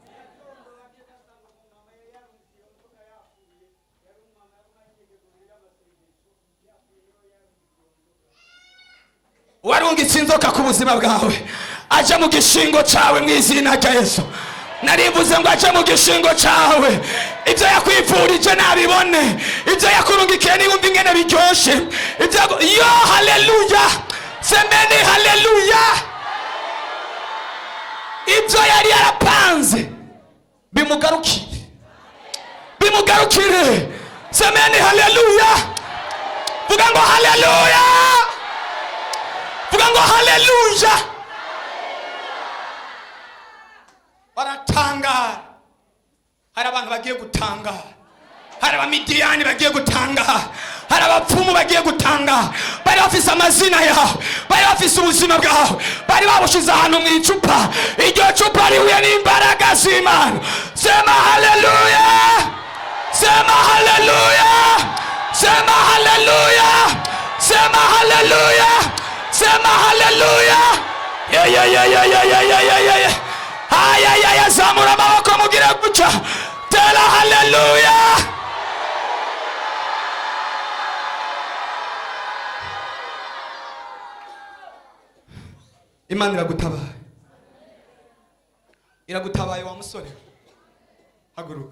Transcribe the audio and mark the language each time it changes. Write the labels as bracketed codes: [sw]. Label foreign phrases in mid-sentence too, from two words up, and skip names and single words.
[rn] Warungitse inzoka ku buzima bwawe, aje mu gishingo cyawe mu izina rya Yesu. Narivuze ngo aje mu gishingo cyawe, ibyo yakwifurije nabibone, ibyo yakurungikiye niyumva ingene biryoshe, yo haleluya. [sw] Semeni haleluya. [rn] Ibyo yari yarapanze bimugarukire, bimugarukire. [sw] Semeni haleluya. [rn] Vuga ngo haleluya. Vuga ngo haleluya. Baratangara. Hari abantu bagiye gutangara, hari abamidiyani bagiye gutangara, hari abapfumu bagiye gutangara. Bari bafise amazina yawe, bari bafise ubuzima bwawe, bari babushize ahantu mu icupa. Iryo cupa rihuye n'imbaraga z'Imana. [sw] Sema haleluya. Sema haleluya. Sema haleluya. Sema haleluya. Sema haleluya. [rn] Ya zamura amaboko mugire gutya. Tera haleluya. Imana iragutabaye. Iragutabaye wa musore. Haguruka.